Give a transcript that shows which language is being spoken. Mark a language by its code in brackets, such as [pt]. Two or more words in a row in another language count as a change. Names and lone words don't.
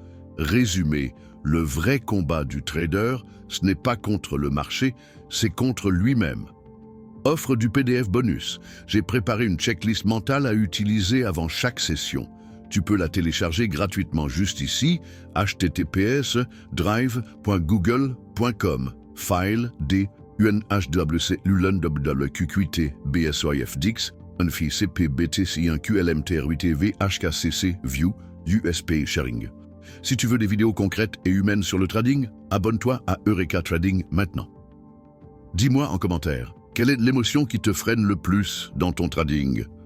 [fr] Résumé, le vrai combat du trader, ce n'est pas contre le marché, c'est contre lui-même. Offre du PDF bonus. J'ai préparé une checklist mentale à utiliser avant chaque session. Tu peux la télécharger gratuitement juste ici, https://drive.google.com. File D UNHWC LULNWWQQT BSOIFDX UNFICPBTC1QLMTR8TV HKCC View USP Sharing. Si tu veux des vidéos concrètes et humaines sur le trading, abonne-toi à Eureka Trading maintenant. Dis-moi en commentaire, quelle est l'émotion qui te freine le plus dans ton trading?